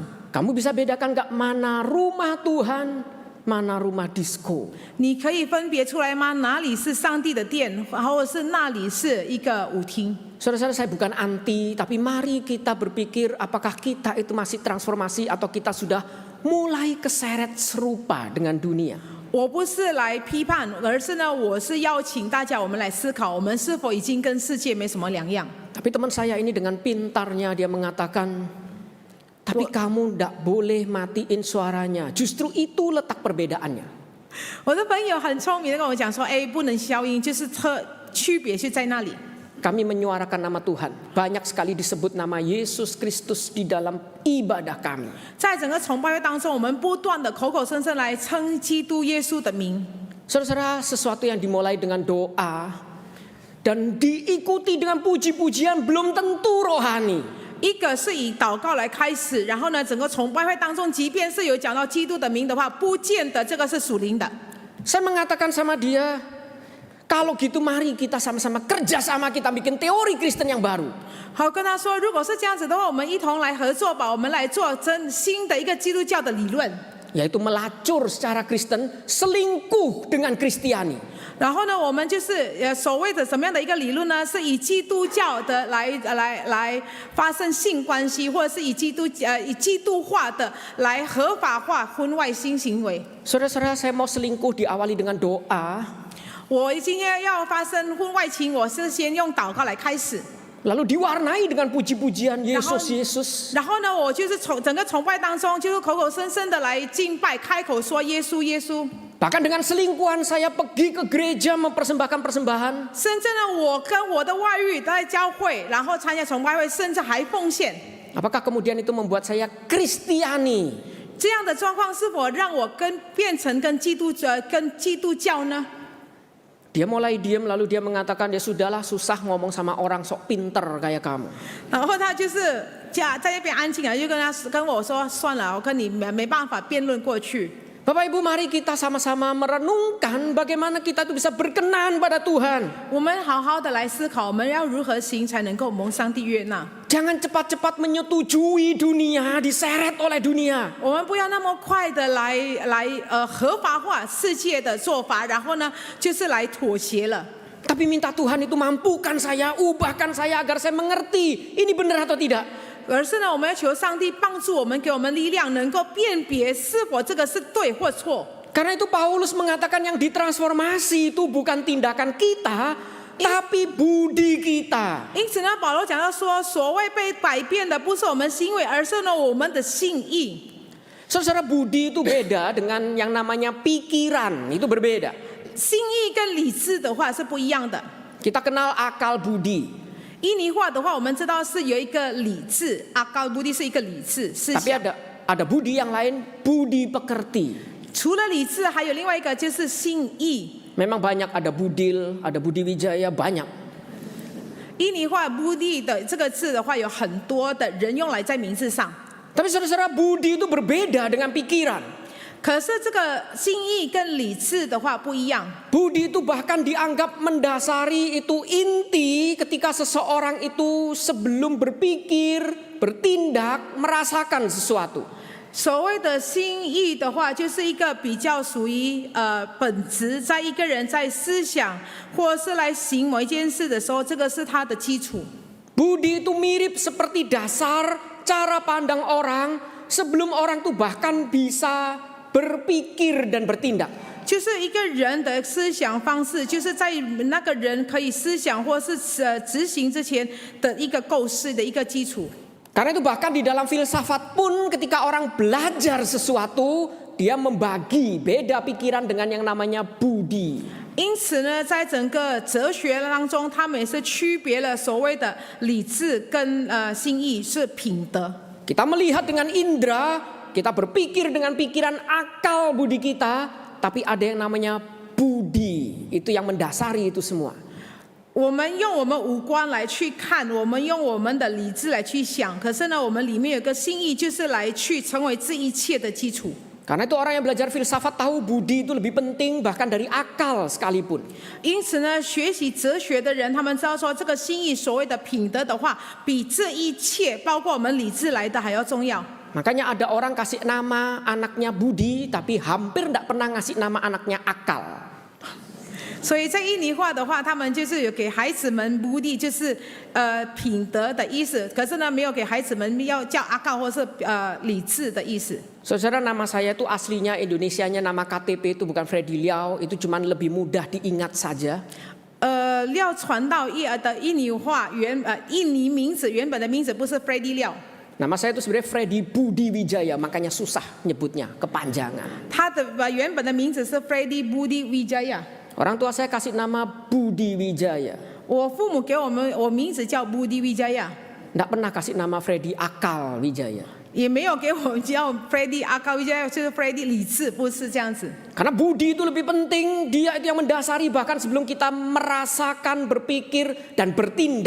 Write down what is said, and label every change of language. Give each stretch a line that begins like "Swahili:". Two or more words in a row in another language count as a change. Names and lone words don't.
Indonesian: Kamu bisa bedakan nggak mana rumah Tuhan, mana rumah disco?
Chinese: 你可以分别出来吗？哪里是上帝的殿，或者是那里是一个舞厅？
Indonesian: Saudara-saudara, saya bukan anti, tapi mari kita berpikir apakah kita itu masih transformasi atau kita sudah mulai keseret serupa dengan dunia.
Chinese: 我不是来批判，而是呢，我是邀请大家，我们来思考，我们是否已经跟世界没什么两样。
Indonesian: Tapi teman saya ini dengan pintarnya dia mengatakan, tapi kamu tidak boleh matiin suaranya. Justru itu letak perbedaannya.
Chinese: 我的朋友很聪明的跟我讲说，哎，不能消音，就是区别是在那里。
Indonesian: Kami menyuarakan nama Tuhan. Banyak sekali disebut nama Yesus Kristus di dalam ibadah kami.
Chinese: 在整个崇拜会当中，我们不断的口口声声来称基督耶稣的名。
Indonesian: Saudara-saudara, sesuatu yang dimulai dengan doa dan diikuti dengan puji-pujian belum tentu rohani.
Chinese: 一个是以祷告来开始，然后呢，整个崇拜会当中，即便是有讲到基督的名的话，不见得这个是属灵的。
Indonesian: Saya mengatakan sama dia, kalau gitu mari kita sama-sama kerja sama, kita bikin teori Kristen yang baru.
Chinese: 好，跟他说，如果是这样子的话，我们一同来合作吧，我们来做新的一个基督教的理论。
Indonesian: Yaitu melacur secara Kristen, selingkuh dengan Kristiani.
Chinese: 然后呢，我们就是所谓的什么样的一个理论呢？是以基督教的来发生性关系，或者是以基督化的来合法化婚外性行为。
Indonesian: Saudara-saudara, saya mau selingkuh diawali dengan doa.
Chinese: 我今天要发生婚外情，我是先用祷告来开始。
Indonesian: lalu diwarnai dengan puji-pujian Yesus Yesus.
Chinese: 然后呢，我就是整个崇拜当中，就是口口声声的来敬拜，开口说耶稣耶稣。
Indonesian: Bahkan dengan selingkuhan saya pergi ke gereja mempersembahkan persembahan.
Chinese: 甚至呢，我跟我的外遇都在教会，然后参加崇拜会，甚至还奉献。
Indonesian: Apakah kemudian itu membuat saya Kristiani?
Chinese: 这样的状况是否让我变成跟基督教呢？
Indonesian: Dia mulai diam lalu dia mengatakan ya sudahlah susah ngomong sama orang sok pinter kayak kamu.
Chinese: 然后他就是在那边安静了，就跟我说算了，我跟你没办法辩论过去。
Indonesian: Bapak Ibu, mari kita sama-sama merenungkan bagaimana kita itu bisa berkenan pada Tuhan.
Chinese: 我们好好的来思考，我们要如何行才能够蒙上帝悦纳。
Indonesian: Jangan cepat-cepat menyetujui dunia, diseret oleh dunia.
Chinese: 我们不要那么快的来合法化世界的做法，然后呢，就是来妥协了。
Indonesian: Tapi minta Tuhan itu mampukan saya, ubahkan saya agar saya mengerti ini benar atau tidak.
Chinese: 而是呢，我们要求上帝帮助我们，给我们力量，能够辨别是否这个是对或错。
Indonesian: Karena itu Paulus mengatakan yang ditransformasi itu bukan tindakan kita, tapi budi kita.
Chinese: 因此呢，保罗讲到说，所谓被改变的不是我们行为，而是呢我们的信义。
Indonesian: Saudara, budi itu beda dengan yang namanya pikiran, itu berbeda.
Chinese: 心意跟理智的话是不一样的。
Indonesian: Kita kenal akal budi.
Chinese: 依尼话的话，我们知道是有一个理智，
Indonesian: akal budi
Chinese: 是一个理智思
Indonesian: Tapi
Chinese: 想。
Indonesian: ada budi yang lain, budi pekerti.
Chinese: 除了理智，还有另外一个就是信义。
Indonesian: Memang banyak, ada budil, ada budi wijaya, banyak.
Chinese: 依尼话布蒂的这个字的话，有很多的人用来在名字上。
Indonesian: Tapi saudara-saudara, budi itu berbeda dengan pikiran.
Chinese: 可是这个心意跟理智的话不一样。
Indonesian: Budi itu bahkan dianggap mendasari, itu inti ketika seseorang itu sebelum berpikir, bertindak, merasakan sesuatu.
Chinese: 所谓的心意的话，就是一个比较属于本质，在一个人在思想或是来行某一件事的时候，这个是他的基础。
Indonesian: Budi itu mirip seperti dasar cara pandang orang sebelum orang itu bahkan bisa berpikir dan bertindak.
Chinese: 就是一个人的思想方式，就是在那个人可以思想或是执行之前的一个构思的一个基础。
Indonesian: Karena itu bahkan di dalam filsafat pun ketika orang belajar sesuatu, dia membagi beda pikiran dengan yang namanya budi.
Chinese: 因此呢，在整个哲学当中，他们也是区别了所谓的理智跟心意是品德。
Indonesian: Kita melihat dengan indera, kita berpikir dengan pikiran akal budi kita, tapi ada yang namanya budi, itu yang mendasari itu semua.
Chinese: 我们用我们五官来去看，我们用我们的理智来去想，可是呢，我们里面有个心意，就是来去成为这一切的基础。
Indonesian: Karena itu orang yang belajar filsafat tahu budi itu lebih penting bahkan dari akal sekalipun.
Chinese: 因此呢，学习哲学的人，他们知道说，这个心意所谓的品德的话，比这一切，包括我们理智来的还要重要。
Indonesian: Makanya ada orang kasih nama anaknya budi, tapi hampir tidak pernah ngasih nama anaknya akal.
Chinese: 所以在印尼话的话，他们就是有给孩子们目的就是品德的意思，可是呢没有给孩子们要叫阿告或是理智的意思。
Indonesian: Saudara, nama saya itu aslinya Indonesianya nama KTP itu bukan Freddy Liao, itu cuman lebih mudah diingat saja.
Chinese: 廖传道的印尼话印尼名字原本的名字不是 Freddy 廖。
Indonesian: Nama saya itu sebenarnya Freddy Budi Wijaya, makanya susah nyebutnya, kepanjangan.
Chinese: 他的原本的名字是 Freddy Budi Wijaya。
Indonesian: Orang tua saya kasih nama Budi Wijaya.
Chinese: 我父母给我名字叫 Budi Wijaya，
Indonesian: Tidak pernah kasih nama Freddy Akal Wijaya.
Chinese: 也没有给我叫 Freddy Akal Wijaya，就是 Freddy 理智，不是这样子。
Indonesian: Karena budi itu lebih penting, dia itu yang mendasari bahkan sebelum kita merasakan, berpikir dan bertindak.